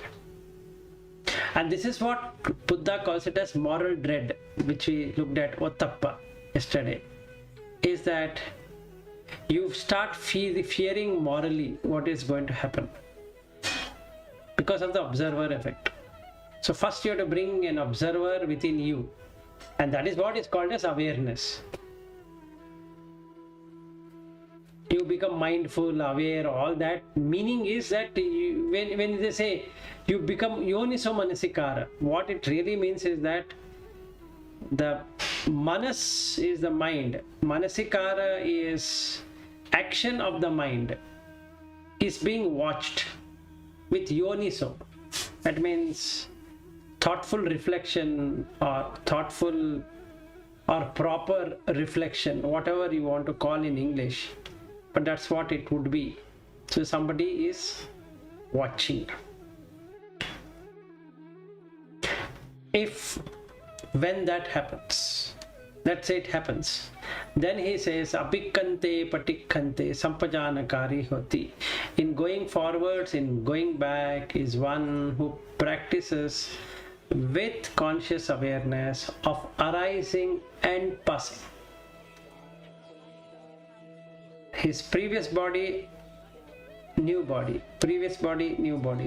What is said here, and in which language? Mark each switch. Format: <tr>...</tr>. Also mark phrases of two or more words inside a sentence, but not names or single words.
<en>And this is what Buddha calls it as moral dread, which we looked at Ottappa yesterday, is that you start fearing morally what is going to happen because of the observer effect. So first you have to bring an observer within you, and that is what is called as awareness. You become mindful, aware, all that. Meaning is that when they say you become</en> <pi>yoniso manasikara,</pi> <en>what it really means is that the manas is the mind, manasikara is action of the mind, is being watched with yoniso. That means thoughtful reflection or thoughtful or proper reflection, whatever you want to call in English. But that's what it would be. So somebody is watching. when that happens, let's say it happens, then he says</en> <pi>Abhikkante patikkante sampajanakari hoti.</pi> <en>In going forwards, in going back, is one who practices with conscious awareness of arising and passing. His previous body, new body, previous body, new body.</en>